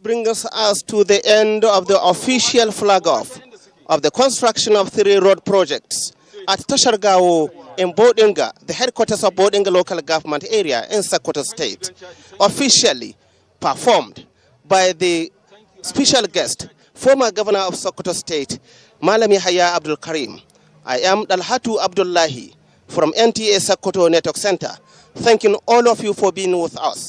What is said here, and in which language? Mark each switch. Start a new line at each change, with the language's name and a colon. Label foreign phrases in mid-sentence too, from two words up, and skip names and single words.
English: brings us to the end of the official flag-off of the construction of 3 road projects at Tashargao in Bodinga, the headquarters of Bodinga local government area in Sokoto State, officially performed by the special guest, former governor of Sokoto State, Malami Haya Abdul Karim. I am Dalhatu Abdullahi from NTA Sokoto Network Center, thanking all of you for being with us.